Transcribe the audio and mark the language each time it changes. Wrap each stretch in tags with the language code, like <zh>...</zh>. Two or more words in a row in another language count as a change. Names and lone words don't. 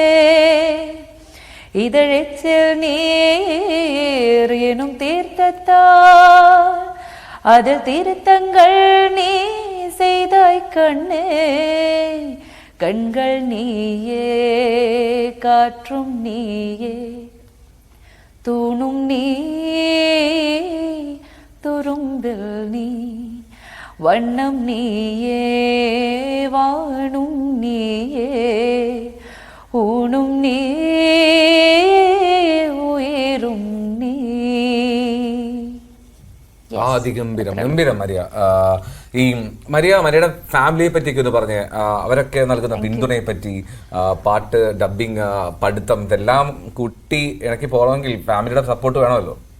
<ta>இதழிச்சில் நீர் எனும் தீர்த்தத்தால் அதில் திருத்தங்கள் நீ செய்தாய் கண்ணே, கண்கள் நீயே, காற்றும் நீயே, தூணும் நீ, துரும்பில் நீ, வண்ணம் நீயே, வானும் நீயே, ஊணும் நீ, உயரும் நீ.</ta> <ml>ഗംഭീരം ഗംഭീരം മരിയ. ഈ മരിയയുടെ ഫാമിലിയെ പറ്റിയൊക്കെ ഒന്ന് പറഞ്ഞ്, അവരൊക്കെ നൽകുന്ന പിന്തുണയെ പറ്റി, പാട്ട്, ഡബിങ്, പഠിത്തം, ഇതെല്ലാം കുട്ടി ഇണക്കി പോകണമെങ്കിൽ ഫാമിലിയുടെ സപ്പോർട്ട് വേണമല്ലോ.</ml>